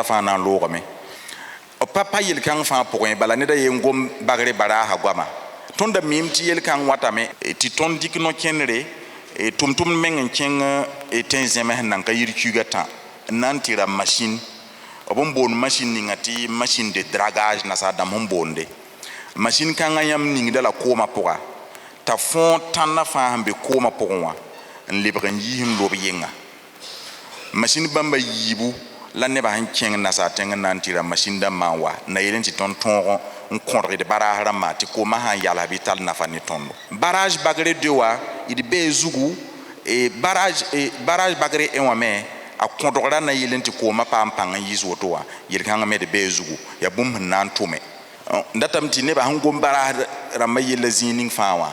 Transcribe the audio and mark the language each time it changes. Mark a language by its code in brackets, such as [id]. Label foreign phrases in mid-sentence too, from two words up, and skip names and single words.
[mos] fãa na n loogame b pa yel-kãng fãa pʋgẽ bala ned a ye n gom bagre baraasã goama tõnd da mim tɩ yel-kãng watame tɩ tõnd dɩk no-kẽndre tʋm-tʋmd meng n kẽng tẽ zẽme sẽn nan ka yir kuugã tã n na n tɩra machine b n boond machine ninga tɩ [fr] machine de dragage [mos] nasaadãmb sẽn boonde machine kãngã yãmb ningda la koomã pʋga t'a fõo tãndã fãa sẽn be koomã pʋgẽ wã n lebg n yiis n lob yenga machine bãmba yiibu la nebã sẽn kẽng nasaa tẽng n na n tɩra machine dãmbã n wa na yel n tɩ tõnd tõog n kõdgd baraas rãmbã tɩ koomã sã n yalsa bɩ tall nafa ne tõndo barage bagre 2 wa d bee zugu barage bagre 1 wã me a kõdgra na yel n tɩ koomã paam pãng n yiis woto wã yel-kãngã me d bee zugu yaa bũmb sẽn na n tʋme datame tɩ nebã sẽn gom baraas rãmbã yella zĩig ning fãa wã